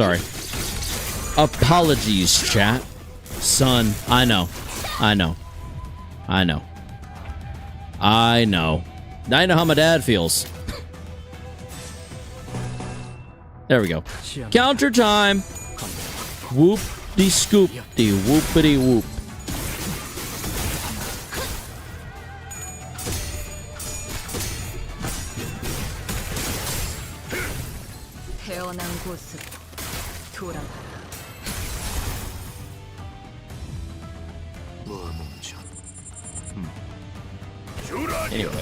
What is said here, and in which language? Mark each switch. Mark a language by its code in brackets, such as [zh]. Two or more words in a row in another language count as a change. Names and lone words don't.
[en] Sorry. Apologies, chat. Son, I know. I know how my dad feels. There we go. Counter time. Whoop-de-scoop-de, whoopity-whoop. [ko] 태어난 곳으로 돌아가라. [en] Anyway.